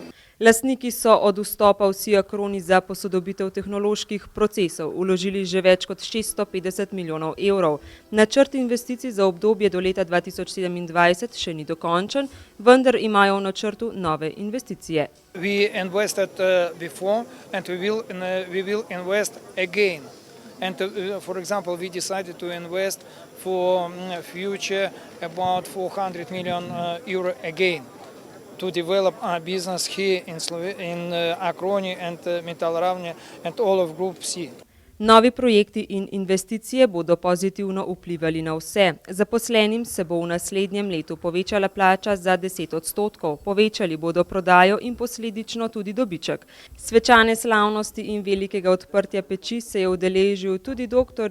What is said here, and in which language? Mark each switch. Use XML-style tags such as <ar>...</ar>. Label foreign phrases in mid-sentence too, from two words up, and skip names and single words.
<sl>Lastniki so od vstopa v Siacroni za posodobitev tehnoloških procesov vložili že več kot 650 milijonov evrov. Načrt investicij za obdobje do leta 2027 še ni dokončen, vendar imajo v načrtu nove investicije.</sl> <en>We invested before and we will invest again. And for example, we decided to invest for future about 400 million euro again to develop our business here in Acroni and Metal Ravne and all of Group C.</en> <sl>Novi projekti in investicije bodo pozitivno vplivali na vse. Zaposlenim se bo v naslednjem letu povečala plača za 10%, povečali bodo prodajo in posledično tudi dobiček. Svečane slavnosti in velikega odprtja peči se je udeležil tudi dr.</sl>